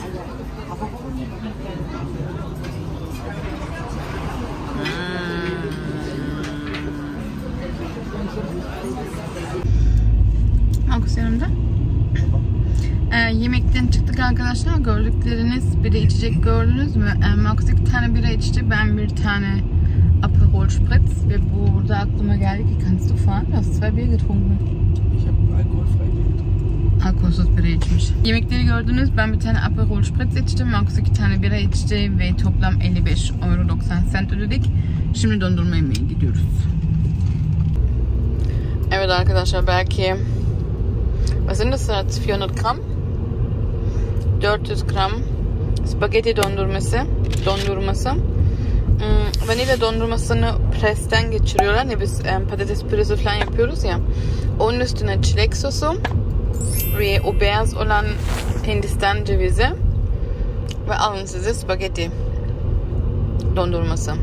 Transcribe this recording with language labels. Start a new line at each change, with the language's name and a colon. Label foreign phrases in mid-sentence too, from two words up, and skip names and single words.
Turkish: Markus yanımda. Yemekten çıktık arkadaşlar. Gördükleriniz, bir de içecek gördünüz mü? Markus 2 tane bira içti. Ben bir tane Aperol Spritz. Ve burada aklıma geldi ki,
German: kannst du fahren? Du hast 2 Bier getrunken. Ich habe alkoholfrei getrunken.
Turkish: Alkolsüz bira içmiş. Yemekleri gördünüz. Ben bir tane Aperol Spritz içtim. Markus 2 tane bira içti ve toplam 55,90 € ödedik. Şimdi dondurma yemeye gidiyoruz. Evet arkadaşlar, belki
German: was sind das jetzt? 400 Gramm?
Turkish: 400 Gramm spagetti dondurması. Vanilya dondurmasını presten geçiriyorlar. Ne biz patates püresi falan yapıyoruz ya. Onun üstüne çilek sosu ve o beyaz olan Hindistan cevizi ve alın size spagetti dondurması.